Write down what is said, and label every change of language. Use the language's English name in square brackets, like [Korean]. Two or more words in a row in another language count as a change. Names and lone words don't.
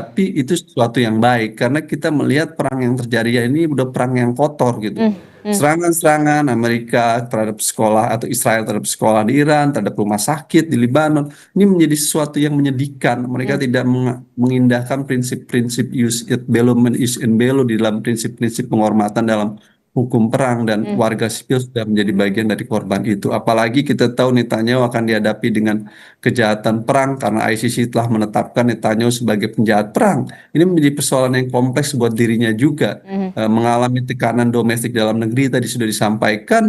[Indonesian] Tetapi itu sesuatu yang baik karena kita melihat perang yang terjadi ini udah perang yang kotor gitu. Hmm. Hmm. Serangan-serangan Amerika terhadap sekolah atau Israel terhadap sekolah di Iran, terhadap rumah sakit di Lebanon, ini menjadi sesuatu yang menyedihkan. Mereka tidak mengindahkan prinsip-prinsip [Latin] jus et bellum [Indonesian] and [Latin] jus in bello [Indonesian] di dalam prinsip-prinsip penghormatan dalam hukum perang dan warga sipil sudah menjadi bagian dari korban itu. Apalagi kita tahu Netanyahu akan dihadapi dengan kejahatan perang karena ICC telah menetapkan Netanyahu sebagai penjahat perang. Ini menjadi persoalan yang kompleks buat dirinya juga. Mengalami tekanan domestik dalam negeri tadi sudah disampaikan.